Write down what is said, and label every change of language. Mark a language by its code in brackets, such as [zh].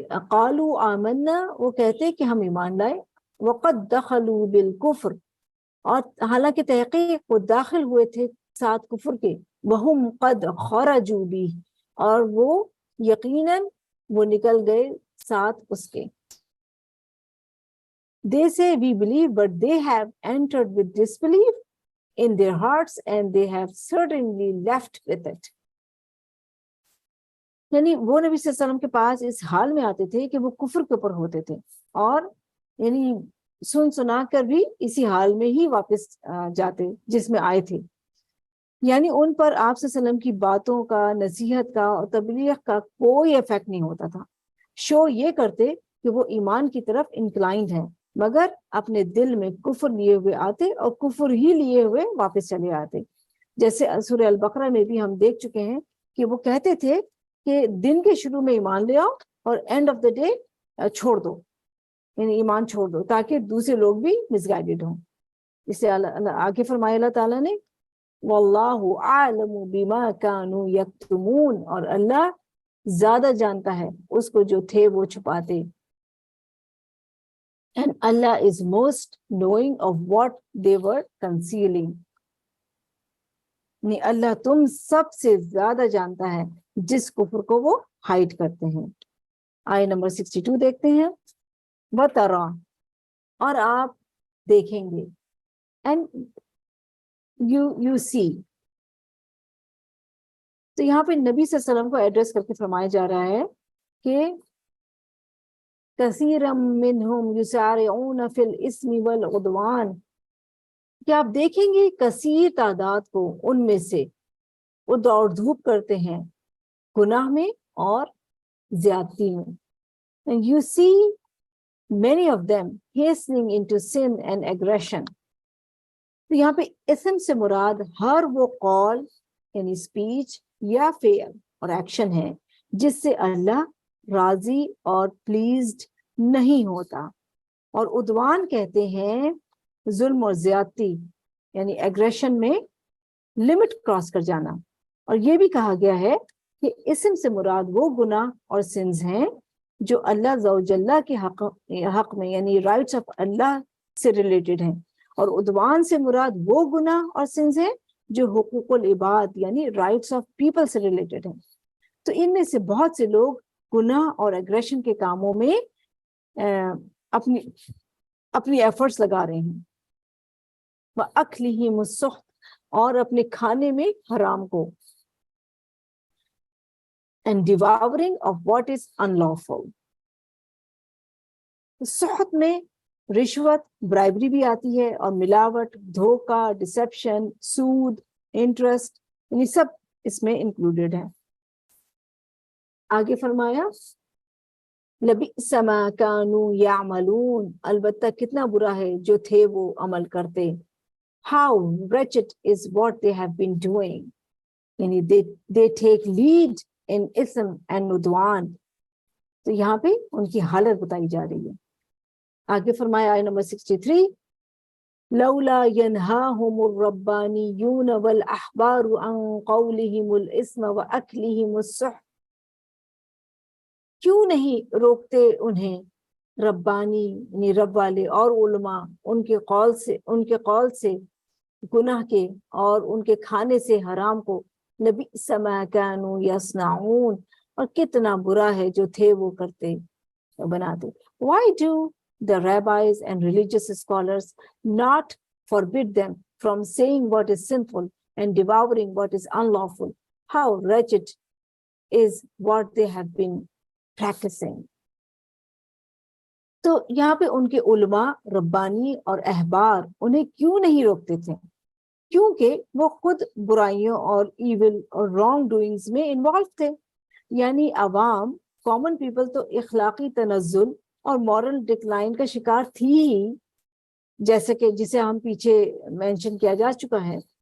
[ar] قالوا آمنا، [ur] وہ کہتے کہ ہم ایمان لائے. [ar] وقد دخلوا بالکفر، [ur] اور حالانکہ تحقیق وہ داخل ہوئے تھے ساتھ کفر کے. [ar] وہم قد خرجوا [ur] بھی، اور وہ یقیناً وہ نکل گئے ساتھ اس کے. [en] They say we believe, but they have entered with disbelief in their hearts and they have certainly left with it. [ur] یعنی وہ نبی صلی اللہ علیہ وسلم کے پاس اس حال میں آتے تھے کہ وہ کفر کے اوپر ہوتے تھے، اور یعنی سنا کر بھی اسی حال میں ہی واپس جاتے جس میں آئے تھے. یعنی ان پر آپ صلی اللہ علیہ وسلم کی باتوں کا، نصیحت کا اور تبلیغ کا کوئی ایفیکٹ نہیں ہوتا تھا. شو یہ کرتے کہ وہ ایمان کی طرف انکلائنڈ ہیں، مگر اپنے دل میں کفر لیے ہوئے آتے اور کفر ہی لیے ہوئے واپس چلے آتے. جیسے سورہ البقرہ میں بھی ہم دیکھ چکے ہیں کہ وہ کہتے تھے کہ دن کے شروع میں ایمان لے آؤ اور اینڈ آف دا ڈے چھوڑ دو، یعنی ایمان چھوڑ دو تاکہ دوسرے لوگ بھی مس گائیڈڈ ہوں. اس سے آگے فرمایا اللہ تعالیٰ نے [ar] واللہ اعلم بما كانوا یکتمون، [ur] اور اللہ زیادہ جانتا ہے اس کو جو تھے وہ چھپاتے. [en] And Allah is most knowing of what they were concealing. [ur] یعنی اللہ تم سب سے زیادہ جانتا ہے جس کفر کو وہ ہائڈ کرتے ہیں. آیہ نمبر 62 دیکھتے ہیں. وَتَرَى، اور آپ دیکھیں گے. [en] And you see [ur] تو یہاں پہ نبی صلی اللہ علیہ وسلم کو ایڈریس کر کے فرمایا جا رہا ہے کہ [ar] کثیرا منہم یسارعون فی الاسم والعدوان، [ur] کہ آپ دیکھیں گے کثیر تعداد کو ان میں سے وہ دوڑ دھوپ کرتے ہیں گناہ میں اور زیادتی میں. [en] And you see many of them hastening into sin and aggression. [ur] تو یہاں پہ اسم سے مراد ہر وہ قول یعنی اسپیچ یا فعل اور ایکشن ہے جس سے اللہ راضی اور پلیزڈ نہیں ہوتا. اور عدوان کہتے ہیں ظلم اور زیادتی یعنی ایگریشن میں لمٹ کراس کر جانا. اور یہ بھی کہا گیا ہے کہ اسم سے مراد وہ گناہ اور سنز ہیں جو اللہ ذوالجلہ کے حق میں یعنی رائٹس آف اللہ سے ریلیٹڈ ہیں، اور عدوان سے مراد وہ گناہ اور سنز ہیں جو حقوق العباد یعنی رائٹس آف پیپل سے ریلیٹڈ ہیں. تو ان میں سے بہت سے لوگ گناہ اور ایگریشن کے کاموں میں اپنی ایفرٹس لگا رہے ہیں. [ar] وَأَكْلِهِمُ السُّحْتَ، [ur] اور اپنے کھانے میں حرام کو. [en] And devouring of what is unlawful. [ur] سحت میں رشوت برائبری بھی آتی ہے، اور ملاوٹ، دھوکہ، ڈسیپشن، سود، انٹرسٹ، یہ سب اس میں انکلوڈیڈ ہے. آگے فرمایا [ar] لبئس ما كانوا يعملون، [ur] البتہ کتنا برا ہے جو تھے وہ عمل کرتے. [en] How wretched is what they have been doing. یعنی they take lead in ism and udwan. [ur] تو یہاں پہ ان کی حالت بتائی جا رہی ہے. آگے فرمایا آیت نمبر 63 [ar] لولا ينهاهم الربانيون والأحبار عن قولهم الاسم وأكلهم السحت، [ur] کیوں نہیں روکتے انہیں ربانی یعنی رب والے اور علماء ان کے قول سے گناہ کے اور ان کے کھانے سے حرام کو. [ar] لبئس ما كانوا يصنعون، [ur] اور کتنا برا ہے جو تھے وہ کرتے بناتے. [en] Why do the rabbis and religious scholars not forbid them from saying what is sinful and devouring what is unlawful? How wretched is what they have been practicing. [ur] تو یہاں پہ ان کے علماء ربانی اور احبار انہیں کیوں نہیں روکتے تھے؟ کیونکہ وہ خود برائیوں اور ایول اور رانگ ڈوئنگز میں انوالو تھے. یعنی عوام کامن پیپل تو اخلاقی تنزل اور مورل ڈکلائن کا شکار تھی ہی، جیسے کہ جسے ہم پیچھے مینشن کیا جا چکا ہے.